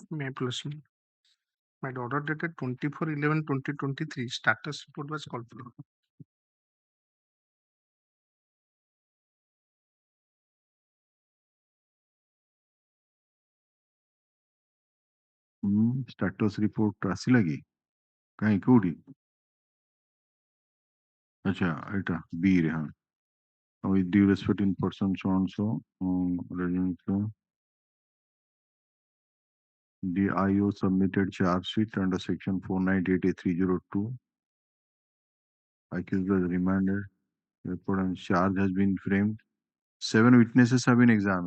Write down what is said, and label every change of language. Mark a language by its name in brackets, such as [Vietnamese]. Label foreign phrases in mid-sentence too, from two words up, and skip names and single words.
[English] May plus me. My order dated 24/11/2023. Status report was called for. Status report [Odia] ଆସିଲା କି କାହିଁ କୋଉଠି ଆଚ୍ଛା ଏଇଟା B ରେ ହଁ [English] with due respect in person so and so the IO submitted charge sheet under section 498A302. Accused was remanded. Report and charge has been framed. 7 witnesses have been examined.